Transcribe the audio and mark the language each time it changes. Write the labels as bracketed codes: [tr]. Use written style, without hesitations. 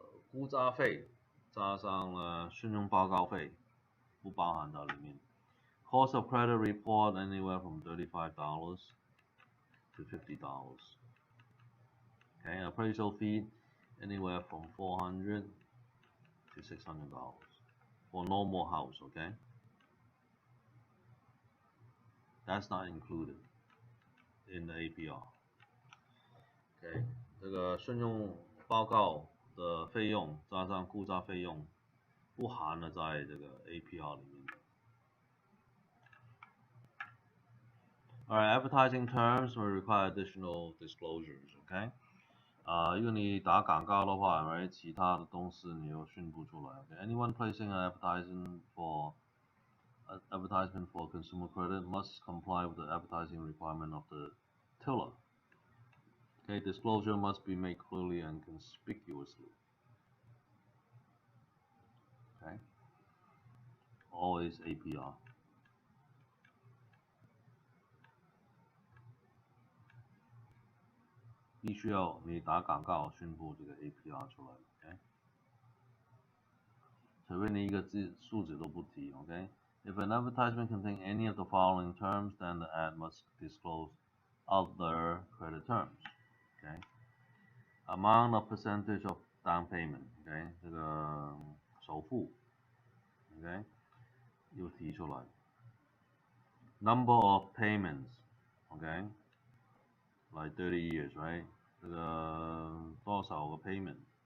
[zh] 估价费加上了信用报告费不包含在里面。 [en] Cost of credit report anywhere from $35 to $50. Okay, appraisal fee anywhere from $400 to $600 for normal house. Okay, that's not included in the APR. [zh] Okay, 这个信用报告的费用加上估价费用不含了在这个 APR 里面。 [en] Alright, advertising terms will require additional disclosures. [zh] Okay, 如果你打广告的话 ，right， 其他的东西你要宣布出来。 [en] Okay, anyone placing an advertisement for consumer credit must comply with the advertising requirement of the tiller. Okay, disclosure must be made clearly and conspicuously. Okay, always APR. [zh] APR 必须要你打广告宣布这个 APR 出来 ，OK？除非你一个数字都不提 ，OK？ [en] If an advertisement contains any of the following terms, then the ad must disclose other credit terms. Okay. Amount of percentage of down payment. Okay. [zh] 这个首付 ，OK， 又提出来。 [en] Number of payments. Okay. Like 30 years, right? [zh] 这个多少个 payment?